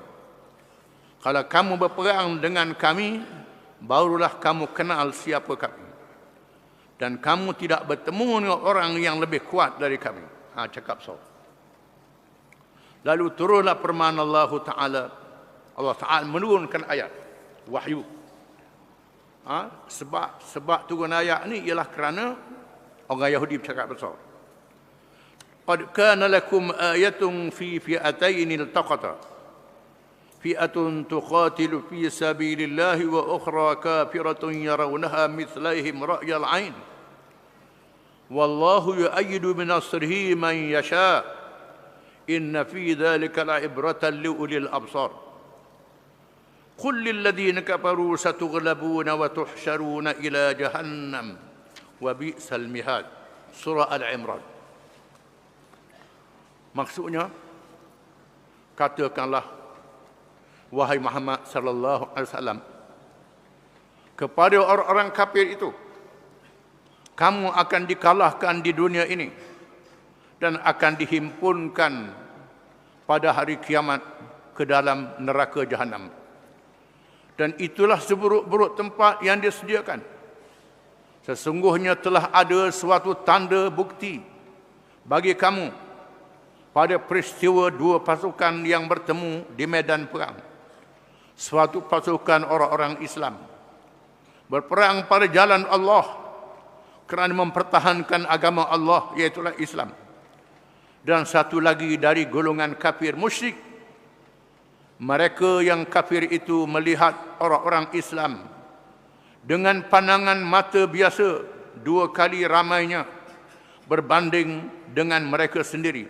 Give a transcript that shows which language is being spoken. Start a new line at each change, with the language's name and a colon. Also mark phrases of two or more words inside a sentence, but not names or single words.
Malay: Kalau kamu berperang dengan kami, barulah kamu kenal siapa kami. Dan kamu tidak bertemu dengan orang yang lebih kuat dari kami. Cakap so. Lalu turunlah firman Allah Ta'ala. Allah Ta'ala menurunkan ayat wahyu. Sebab turun ayat ni ialah kerana orang Yahudi bercakap besar.
Arabic: قد كان لكم آية في فئتين التقتا. فئة تقاتل في سبيل الله وأخرى كافرة يرونها مثليهم رأي العين. والله يؤيد بنصره من يشاء. إن في ذلك لعبرة لأولي الأبصار. قل للذين كفروا ستغلبون وتحشرون إلى جهنم وبئس المهاد.
Malay: Surah Al-Imran. Maksudnya, katakanlah wahai Muhammad
Arabic: صلى الله عليه وسلم
Malay: kepada orang-orang kafir itu, kamu akan dikalahkan di dunia ini dan akan dihimpunkan pada hari kiamat ke dalam neraka jahanam. Dan itulah seburuk-buruk tempat yang disediakan. Sesungguhnya telah ada suatu tanda bukti bagi kamu pada peristiwa dua pasukan yang bertemu di medan perang. Suatu pasukan orang-orang Islam berperang pada jalan Allah kerana mempertahankan agama Allah, iaitulah Islam. Dan satu lagi dari golongan kafir musyrik. Mereka yang kafir itu melihat orang-orang Islam dengan pandangan mata biasa dua kali ramainya berbanding dengan mereka sendiri.